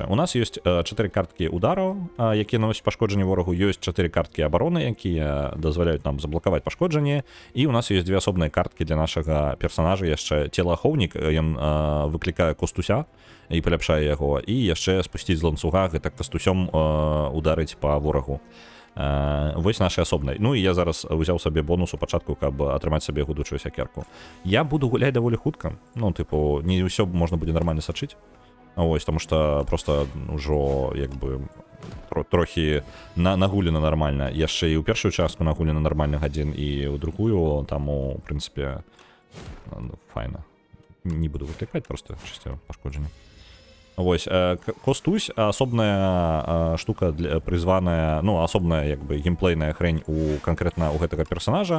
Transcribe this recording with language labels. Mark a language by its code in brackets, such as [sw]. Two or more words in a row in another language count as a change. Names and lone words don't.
[be] У нас ёсць 4 карткі удараў, якія наносяць пашкоджанне ворагу, ёсць 4 карткі абароны, якія дазваляюць нам заблакаваць пашкоджанне, і у нас ёсць 2 асобныя карткі для нашага персанажа, яшчэ целаахоўнік, ён выклікае костуся і паляпшае яго, і яшчэ спусціць з ланцуга, гэта кастусём ударыць па ворагу. Вось нашай асобнай. Ну і я зараз узяў сабе бонус у пачатку, каб атрымаць сабе гудучую сякерку. Я буду гуляць даволі хутка. Ну, тыпу, не ўсё можна будзе нармальна сачыць. [uk] Ось, тому що [be] просто ўжо, як бы, трохі нагулена нармальна. Яшчэ і ў першую частку нагулена нармальных гадзін, і ў другую, таму, в прынцыпе, файна. Не буду выклікаць, просто чысце пашкоджанне. Вось, Костусь, асобная штука призваная, ну, асобная, як бы, геймплейная хрень конкретна у гэтага персонажа.